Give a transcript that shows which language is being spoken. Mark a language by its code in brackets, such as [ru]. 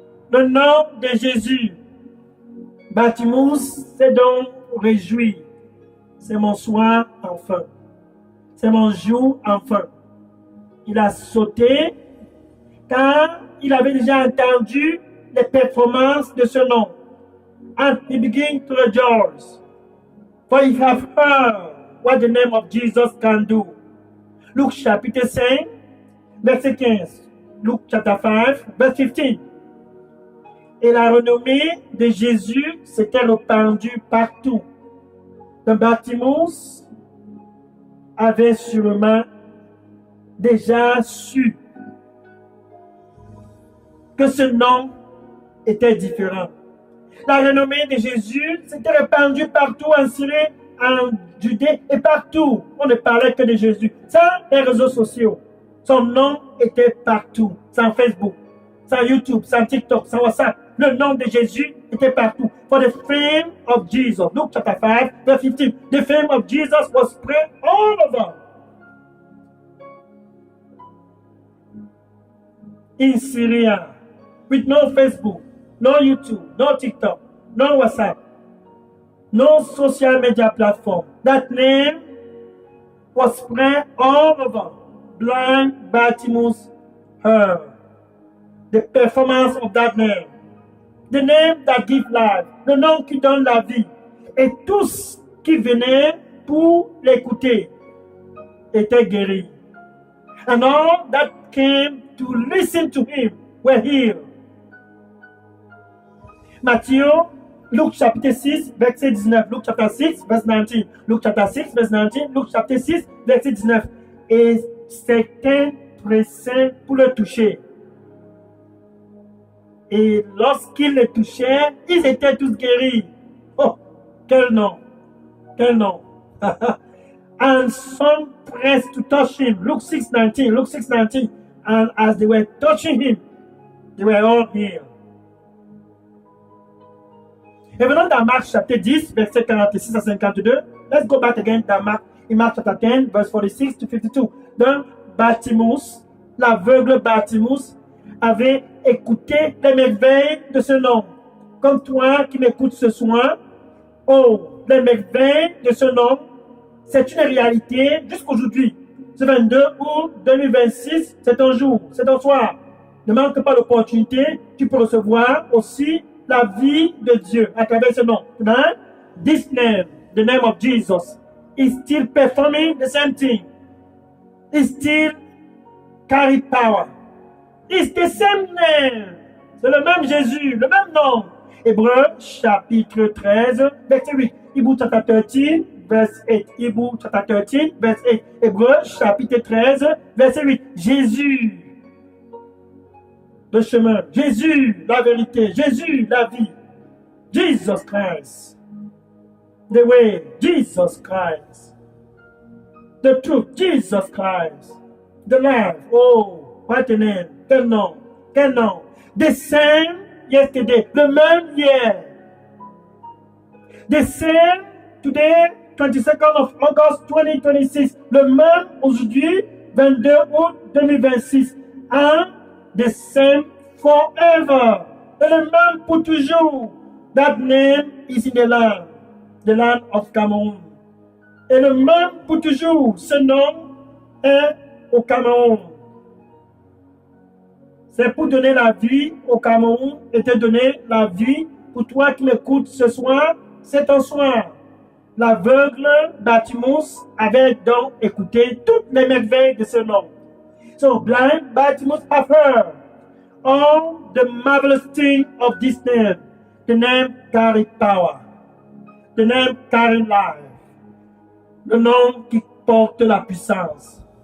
[fr] Le nom de Jésus, Bartimus s'est donc réjoui. C'est mon soir enfin. C'est mon jour enfin. Il a sauté car il avait déjà entendu les performances de ce nom. [en] And he began to rejoice. For he have heard what the name of Jesus can do. [fr] Luc chapitre 5, verset 15. Luc chapter 5, verset 15. Et la renommée de Jésus s'était répandue partout. Donc Bartimus avait sûrement déjà su que ce nom était différent. La renommée de Jésus s'était répandue partout en Syrie, en Judée et partout. On ne parlait que de Jésus. Sans les réseaux sociaux. Son nom était partout. Sans Facebook, sans YouTube, sans TikTok, sans WhatsApp. Le nom de Jésus était partout. [en] For the fame of Jesus. Luke chapter 5, verse 15. The fame of Jesus was spread all over. In Syria, with no Facebook, no YouTube, no TikTok, no WhatsApp, no social media platform. That name was spread all over. Blind Bartimaeus heard the performance of that name. The name that gives life, [fr] le nom qui donne la vie. Et tous qui venaient pour l'écouter étaient guéris. [en] And all that came to listen to him were healed. [fr] Matthieu, Luc chapitre 6, verset 19. Luc chapitre 6, verset 19. Luc chapitre 6, verset 19. Luc chapitre 6, verset 19. Et certains pressaient pour le toucher. Et lorsqu'ils le touchaient, ils étaient tous guéris. Oh, quel nom! Quel nom! [en] And some pressed to touch him. Luke 6:19. Luke 6:19. And as they were touching him, they were all healed. [fr] Et venons dans Marc chapitre 10, verset 46 à 52. [en] Let's go back again [fr] dans Marc, [en] in Mark chapter 10, verse 46 to 52. [fr] Donc, Bartimaeus, l'aveugle Bartimaeus, avait écouté les merveilles de ce nom. Comme toi qui m'écoutes ce soir, oh, les merveilles de ce nom, c'est une réalité jusqu'aujourd'hui. Ce 22 août 2026, c'est ton jour, c'est ton soir. Ne manque pas l'opportunité, tu peux recevoir aussi la vie de Dieu à travers ce nom. [en] Right? This name, the name of Jesus, is still performing the same thing. It still carry power. It's the same name. [fr] C'est le même Jésus, le même nom. Hébreux chapitre 13, verset 8. [en] Hebrew chapter 13, verse 8. Hebrew chapter 13, verse 8. [fr] Hébreux chapitre 13, verset 8. Jésus, le chemin. Jésus, la vérité. Jésus, la vie. [en] Jesus Christ. The way. Jesus Christ. The truth. Jesus Christ. The life. Oh, what a name. [fr] Quel nom. Quel nom. [en] The same yesterday. [fr] Le même hier. [en] The same today, 22nd of August 2026. [fr] Le même aujourd'hui, 22 août 2026. [en] And the same forever. [fr] Et le même pour toujours. [en] That name is in the land of Cameroon. [fr] Et le même pour toujours. Ce nom est au Cameroun. C'est pour donner la vie au Cameroun et te donner la vie pour toi qui m'écoutes ce soir. C'est ton soir. L'aveugle Bartimaeus avait donc écouté toutes les merveilles de ce nom. [en] So blind Bartimaeus have heard all the marvelous things of this name. The name carry power. The name carry life. [fr] Le nom qui porte la puissance.